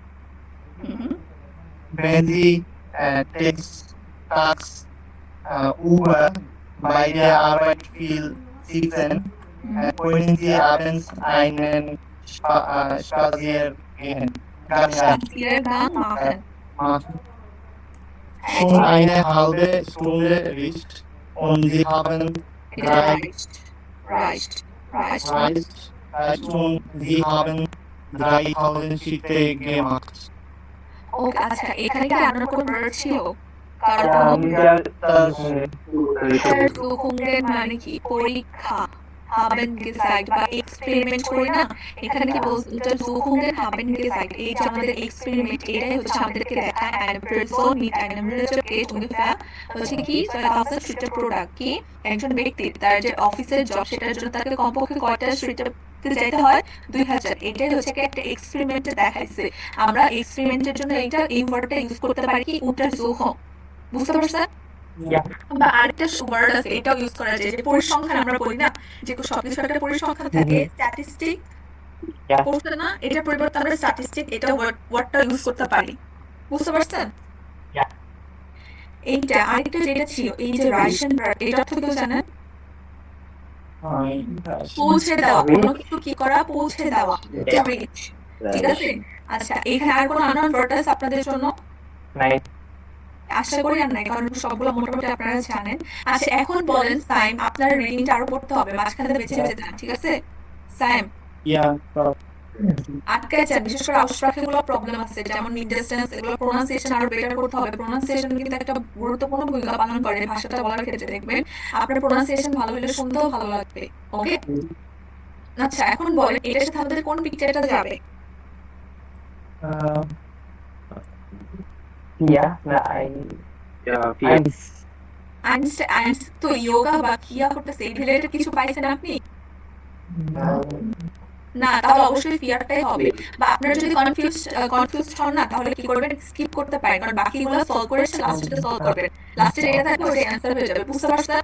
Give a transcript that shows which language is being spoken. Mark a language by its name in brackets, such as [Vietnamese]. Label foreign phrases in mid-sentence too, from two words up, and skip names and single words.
[German] Wenn Sie tags über bei der Arbeit viel sitzen, können Sie abends einen Spaziergang machen. Schon eine halbe Stunde reicht und Sie haben reicht und Sie haben 3.000 Schritte gemacht. [Bangla] ও আচ্ছা, এখানে কি আনার কোনো ভার্ব ছিল? কারণ [German] Ja, wieder das [Bangla] Untersuchungen মানে কি পরীক্ষা, [German] haben gesagt [Bangla] বা এক্সপেরিমেন্ট করি না, এখানে কি বলছে [German] Untersuchungen haben gesagt, [Bangla] এই যে আমাদের এক্সপেরিমেন্ট এটাই হচ্ছে আমাদেরকে দেখায় [German] eine Person mit einem Relativität ungefähr [Bangla] হচ্ছে কি [German] 2000 Schritte pro Tag, [Bangla] কি একজন ব্যক্তি তার যে অফিসের জব সেটার জন্য তাকে কমপক্ষে কয়টা Schritte যেতে হয় 2000, এটাই হচ্ছে কি একটা এক্সপেরিমেন্টে দেখাইছে। আমরা এক্সপেরিমেন্টের জন্য এটা এই ওয়ার্ডটা ইউজ করতে পারি কি Untersuchung, বুঝতে পারছেন? [German] Ja. [Bangla] বা আরেকটা ওয়ার্ড আছে এটাও ইউজ করা যায়, যে পরিসংখ্যান আমরা বলি না যে সবকিছু একটা পরিসংখ্যান থাকে, স্ট্যাটিস্টিক পড়ছেন না, এটার পরিবর্তে আমরা স্ট্যাটিস্টিক এটা ওয়ার্ডটা ইউজ করতে পারি, বুঝতে পারছেন? [German] Ja. [Bangla] এইটা আরেকটা যেটা ছিল এই যে রাইশন ভার্ব, এটা অর্থ কেউ জানেন? পৌঁছে দেওয়া, কোনো কিছু কি করা, পৌঁছে দেওয়া, [English] to reach, [Bangla] ঠিক আছে? আচ্ছা, এখানে আর কোনো [English] unknown word [Bangla] আছে আপনাদের জন্য? [German] Nein. [Bangla] আশা করি আর নাই, কারণ সবগুলো মোটামুটি আপনারা জানেন। আচ্ছা, এখন বলেন সাইম, আপনার রিডিংটা আরো পড়তে হবে, মাঝখানে বেছে বেছে যান, ঠিক আছে? সাইম [German] Ja, [Bangla] আটকায় যান, বিশেষ করে আউসপ্রাখেগুলো প্রবলেম আছে, যেমন নিডেসেন্স, এগুলো প্রোনাউন্সিয়েশন আরো বেটার করতে হবে। প্রোনাউন্সিয়েশন কিন্তু একটা গুরুত্বপূর্ণ ভূমিকা পালন করে ভাষাটা বলার ক্ষেত্রে, দেখবেন আপনার প্রোনাউন্সিয়েশন ভালো হলে শুনতেও ভালো লাগবে। ওকে, আচ্ছা এখন বলেন এটার সাথে আমাদের কোন পিকচারটা যাবে? [German] Ja, nein. Ja, Eins. [Bangla] আইনস তো যোগা বা কিয়া করতেছে, এই রিলেটেড কিছু পাইছেন আপনি? না, তাহলে অবশ্যই ফিয়ারটাই হবে। বা আপনারা যদি কনফিউজ হন না, তাহলে কি করবেন, স্কিপ করতে পারেন, কারণ বাকিগুলো সলভ করে এসে লাস্টে সলভ করবেন, লাস্টে যেটা থাকবে ওটা অ্যান্সার হয়ে যাবে, বুঝতে পারছেন?